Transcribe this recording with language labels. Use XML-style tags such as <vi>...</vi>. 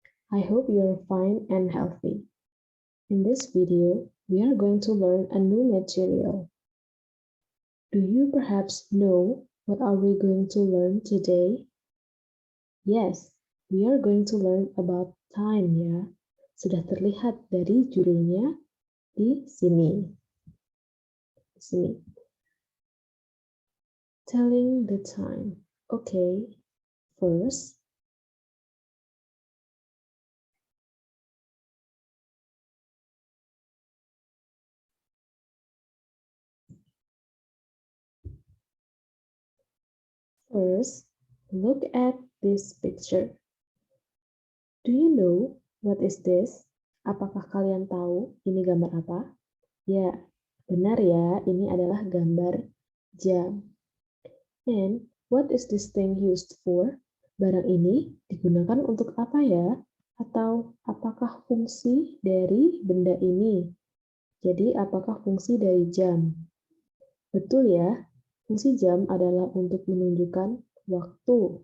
<en>I hope you're fine and healthy. In this video, we are going to learn a new material. Do you perhaps know what are we going to learn today? Yes, we are going to learn about time ya.</en> <id>Sudah terlihat dari judulnya di sini.</id> <en>Telling the time. Okay, first, look at this picture. Do you know what is this?</en> <id>Apakah kalian tahu ini gambar apa? Ya, benar ya, ini adalah gambar jam.</id> <en>And what is this thing used for?</en> <id>Barang ini digunakan untuk apa ya? Atau apakah fungsi dari benda ini? Jadi, apakah fungsi dari jam? Betul ya, fungsi jam adalah untuk menunjukkan waktu.</id>